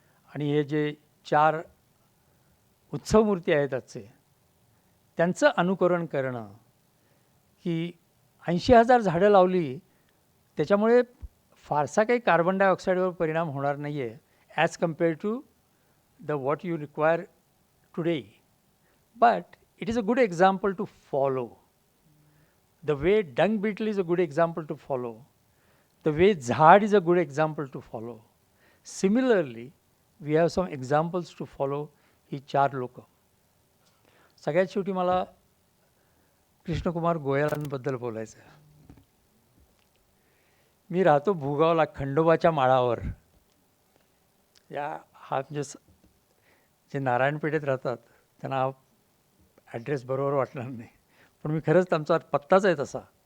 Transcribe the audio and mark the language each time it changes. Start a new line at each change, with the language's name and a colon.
Marathi: आणि हे जे 4 उत्सव मूर्ती आहेत आजचे, त्यांचं अनुकरण करणं, की 80,000 झाडं लावली त्याच्यामुळे फारसा काही कार्बन डायऑक्साईडवर परिणाम होणार नाही आहे
English: As compare to the what you require today. But it is a good example to follow. The way dung beetle is a good example to follow. The way zaad is a good example to follow. Similarly, we have some examples to follow
Marathi: ही 4 लोक. सगळ्यात शेवटी मला कृष्णकुमार गोयलांबद्दल बोलायचं आहे. मी राहतो भूगावला खंडोबाच्या माळावर. हा म्हणजे जे नारायणपेठेत राहतात त्यांना हा ॲड्रेस बरोबर वाटणार नाही, पण मी खरंच आमचा पत्ताच आहे तसा.